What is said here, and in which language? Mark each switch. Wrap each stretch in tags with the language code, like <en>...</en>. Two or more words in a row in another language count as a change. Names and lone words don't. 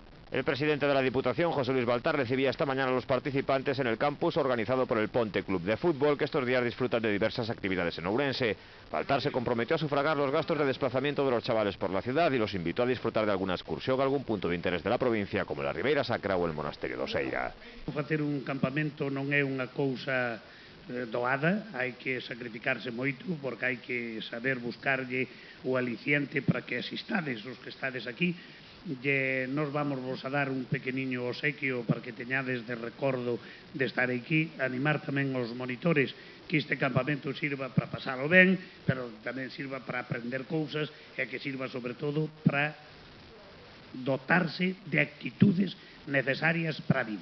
<es>El presidente de la Diputación, José Luis Baltar, recibía esta mañana a los participantes en el campus organizado por el Ponte Club de Fútbol, que estos días disfrutan de diversas actividades en Ourense. Baltar se comprometió a sufragar los gastos de desplazamiento de los chavales por la ciudad y los invitó a disfrutar de alguna excursión a algún punto de interés de la provincia, como la Ribeira Sacra o el Monasterio de Oseira.</es> <gl>Facer un campamento non é unha cousa doada, hai que sacrificarse moito porque hai que saber buscarlle o aliciente para que asistades os que estades aquí. Nos vamos vos a dar un pequeniño obsequio para que teñades de recordo de estar aquí, animar tamén os monitores que este campamento sirva para pasalo ben, pero tamén sirva para aprender cousas e que sirva sobre todo para dotarse de actitudes necesarias para a vida.</gl>